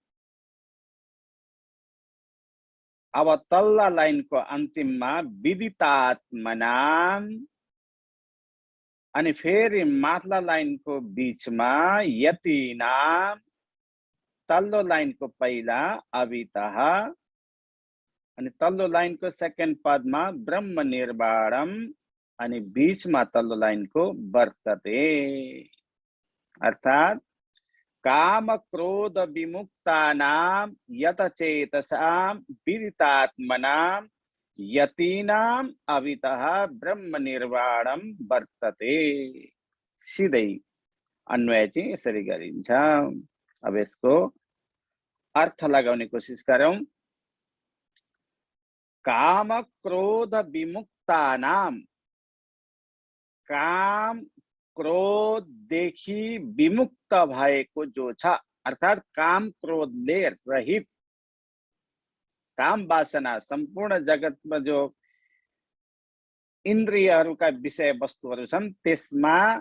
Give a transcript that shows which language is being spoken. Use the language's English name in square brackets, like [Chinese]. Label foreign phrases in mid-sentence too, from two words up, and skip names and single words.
[Nepali] अब तल्ला लाइनको अन्तिममा विदितात्मनाम अनि फेरि माथिल्ला लाइनको बीचमा यतीनाम, तल्लो लाइनको पहिला अभितः अनि तल्लो लाइनको सेकेन्ड पदमा [Sanskrit] ब्रह्म निर्वाणम [Nepali] अनि बीचमा तल्लो लाइनको वर्तते। [Sanskrit] अर्थात काम क्रोध विमुक्तानां यतचेतसां विदितात्मनां यतीनां अभितः ब्रह्म निर्वाणं वर्तते। [Nepali] सिधै अन्वय चाहिँ यसरी गरिन्छ। अब यसको अर्थ लगाउने कोसिस गरौँ। [Sanskrit] काम क्रोध विमुक्तानां, [Nepali] काम क्रोधदेखि विमुक्त भएको जो छ, अर्थात काम क्रोधले रहित, काम वासना सम्पूर्ण जगतमा जो इन्द्रियहरूका विषय वस्तुहरू छन् त्यसमा